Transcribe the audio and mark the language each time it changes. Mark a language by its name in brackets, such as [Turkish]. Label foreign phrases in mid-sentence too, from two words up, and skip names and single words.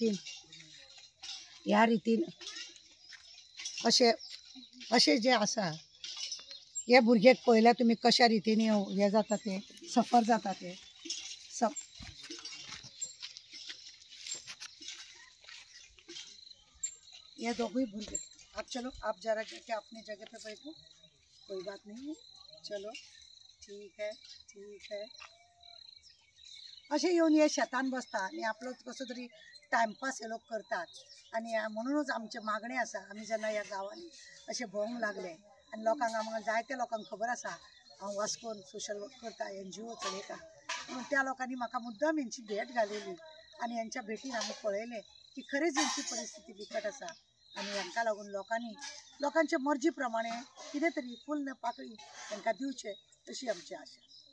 [Konkani] रितीन अशें जे आसा हे भुरगे पळयल्यार तुमी कशा रितीने हे जाता ते सफर जाता ते ये दोगुई भुरगे [Hindi] आप चलो आप जरा जाके अपने जगह पे बैठो कोई बात नहीं है चलो ठीक [Konkani] है अशें येवन हे शेतान बसता आनी आपलो कसो तरी टायमपास हे लोक करतात आणि म्हणूनच आमचे मागणे आसा आमी जेन्ना ह्या गांवांनी अशें भोंवंक लागले आनी लोकांक आमकां जायत्या लोकांक खबर आसा हांव वास्कोन सोशल वर्क करता NGO चलयता म्हणून त्या लोकांनी म्हाका मुद्दाम हेंची भेट घालिल्ली आनी हेंच्या भेटीन आमी पळयलें की खरेंच हेंची परिस्थिती बिकट आसा आनी हांकां लागून लोकांचे मर्जी प्रमाणे कितें तरी फूल पाकळी तांकां दिवचें अशी आमची आशा.